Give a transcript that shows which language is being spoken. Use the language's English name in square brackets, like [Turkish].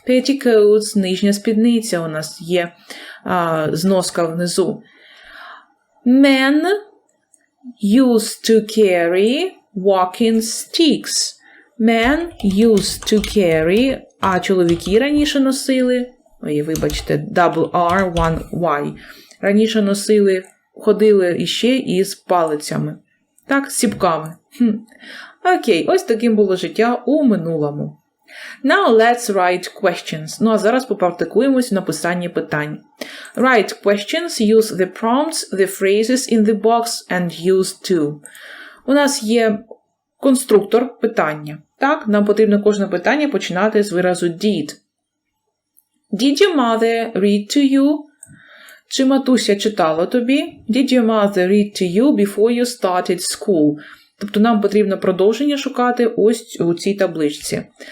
[Ukrainian] Petticoats – нижня спідниця у нас є, зноска внизу. [English] Men used to carry walking sticks. Men used to carry, [Ukrainian] а чоловіки раніше носили, вибачте, [English] double R, one Y. [Ukrainian] Раніше носили, ходили іще із палицями. Так, з ціпками. Окей, ось таким було життя у минулому. [English] Now let's write questions. [Ukrainian] Ну а зараз попрактикуємось в написанні питань. [English] Write questions, use the prompts, the phrases in the box and use to. [Ukrainian] У нас є конструктор питання. Так, нам потрібно кожне питання починати з виразу did. [English] Did your mother read to you? [Ukrainian] Чи матуся читала тобі? [English] Did your mother read to you before you started school? [Ukrainian] Тобто нам потрібно продовження шукати ось у цій табличці.